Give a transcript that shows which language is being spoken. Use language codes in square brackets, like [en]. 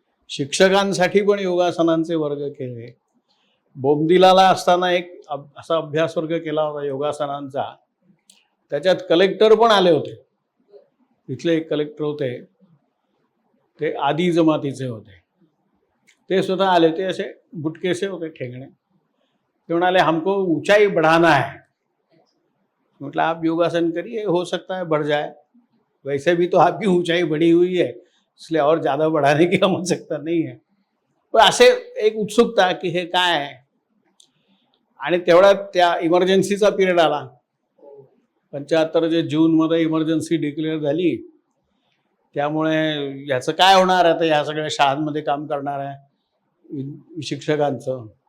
[mr] शिक्षकांसाठी पण योगासनांचे वर्ग केले. बोमदिलाला असताना एक असा अभ्यास वर्ग केला होता योगासनांचा. त्याच्यात कलेक्टर पण आले होते. तिथले एक कलेक्टर होते, ते आदी जमातीचे होते. ते सुद्धा आले. ते असे बुटकेसे होते, ठेंगणे. ते म्हणाले [hi] हमको ऊंचाई बढ़ाना है. मतलब आप योगासन करिए, हो सकता है बढ़ जाए, वैसे भी तो आपकी ऊंचाई बढ़ी हुई है, इसलिए और ज़्यादा बढ़ाने की आवश्यकता नहीं है. [mr] पण असे एक उत्सुकता की हे काय आहे. आणि तेवढ्यात त्या इमर्जन्सीचा पिरियड आला. 75 जूनमध्ये इमर्जन्सी डिक्लेअर झाली. त्यामुळे याचं काय होणार आहे, तर ह्या सगळ्या शाळांमध्ये काम करणार आहे शिक्षकांचं.